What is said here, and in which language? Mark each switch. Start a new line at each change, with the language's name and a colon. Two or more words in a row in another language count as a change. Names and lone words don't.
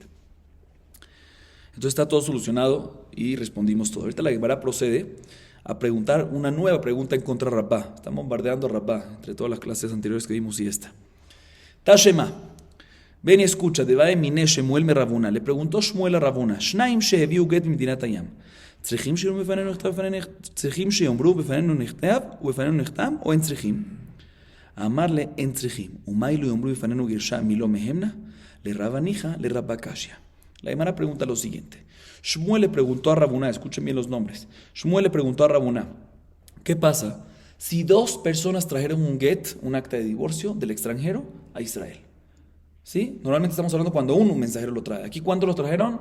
Spanish: Entonces está todo solucionado y respondimos todo. Ahorita la Gemara procede a preguntar una nueva pregunta en contra de Rabá. Están bombardeando a Rabá entre todas las clases anteriores que vimos y esta. Tashema, ven y escucha, de Mine Shemuel me Rabuna. Le preguntó Shmuel a Rabuna,
Hebrew: שניים שהביאו גט ממדינת הים. צריכים שיאמרו בפנינו נכתב ובפנינו נחתם או אין צריכים? אמר לה אין צריכים. ומה אילו יאמרו בפנינו גרשה מלא מהמנה?
Aramaic: לרבה ניחא לרבה קשיא.
Spanish: La Gemara pregunta lo siguiente. Shmuel le preguntó a Rabuna, escuchen bien los nombres. Shmuel le preguntó a Rabuna, ¿qué pasa si dos personas trajeron un get, un acta de divorcio del extranjero a Israel? ¿Sí? Normalmente estamos hablando cuando un mensajero lo trae. Aquí, ¿cuántos lo trajeron?